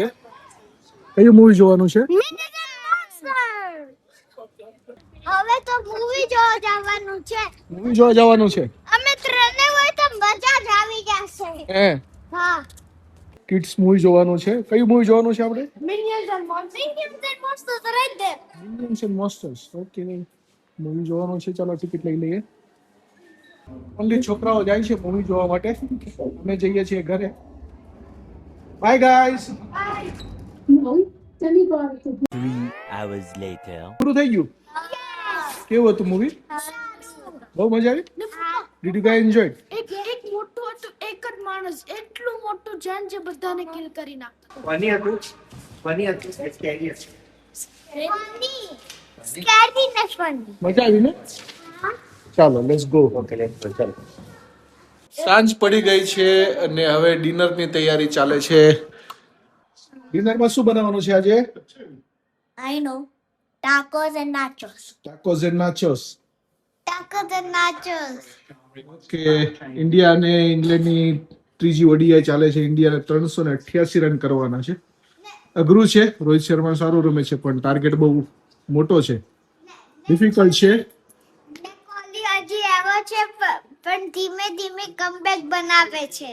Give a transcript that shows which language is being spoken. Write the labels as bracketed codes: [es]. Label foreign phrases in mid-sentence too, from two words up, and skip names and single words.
[gu] કયું મૂવી જોવાનું છે? હવે તો મૂવી જોવા જવાનું છે. મૂવી જોવા જવાનું છે. અમે ત્રણે હોય તો મજા જ આવી જશે. હે, હા. કિડ્સ મૂવી જોવાનું છે. કયું મૂવી જોવાનું છે આપણે? [en] Minions and monsters. Minions and monsters are right there. [gu] મિનિયન્સ એન્ડ મોન્સ્ટર્સ. ઓકે, મૂવી જોવાનું છે. ચાલો ટિકિટ લઈ લઈએ. ઓનલી છોકરાઓ જાય છે મૂવી જોવા માટે, અમે જઈએ છીએ ઘરે. [en] bye guys. 3 hours later. [gu] પૂરું થઈ ગયું? કેવું હતું મૂવી? બહુ મજા આવી? [en] did you guys enjoy? [gu] એક મોટું હતું, એક જ માણસ એટલું મોટું જાન જે બધાને કિલ કરી નાખતો. Funny હતું scary હતું. [en] Funny. Scary ને funny. [gu] મજા આવી ને? ચાલો [en] let's go. Okay, let's go. [gu] ચાલો. સાંજ પડી ગઈ છે અને હવે ડિનરની તૈયારી ચાલે છે. ડિનરમાં શું બનાવવાનું છે આજે? [en] I know. Tacos and nachos. tacos and nachos. Tacos and nachos. [gu] કે ઇન્ડિયા અને ઇંગ્લેન્ડની ત્રીજી ઓડીઆઈ ચાલે છે. ઇન્ડિયાને 388 રન કરવાના છે. અઘરું છે. રોહિત શર્મા સારું રમે છે પણ ટાર્ગેટ બહુ મોટો છે, ડિફિકલ્ટ છે. ને કોહલી હજી એવો છે પણ ધીમે ધીમે કમબેક બનાવે છે.